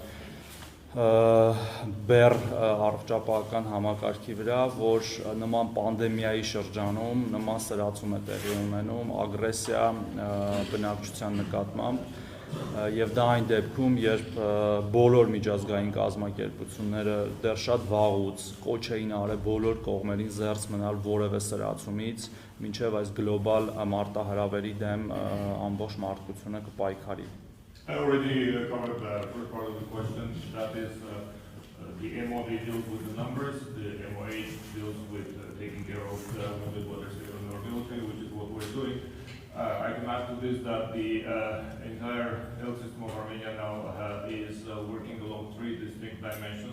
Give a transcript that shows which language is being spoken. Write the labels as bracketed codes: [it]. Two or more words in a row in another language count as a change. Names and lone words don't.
[hy] բեր առողջապահական համակարգի վրա, որ նման պանդեմիայի շրջանում նման սրացում է տեղի ունենում, ագրեսիա բնակչության նկատմամբ եւ դա այն դեպքում, երբ բոլոր միջազգային կազմակերպությունները դեռ շատ վաղուց կոչ էին արել բոլոր կողմերին զերծ մնալ որևէ սրացումից, մինչեւ այս գլոբալ մարտահրավերի դեմ ամբողջ մարդկությունը կպայքարի։ [en] I already covered the first part of the question. That is, the MOD deals with the numbers, the MOH deals with taking care of the wounded, whether civil or military, which is what we're doing. I can add to this that the entire health system of Armenia now is working along 3 distinct dimensions.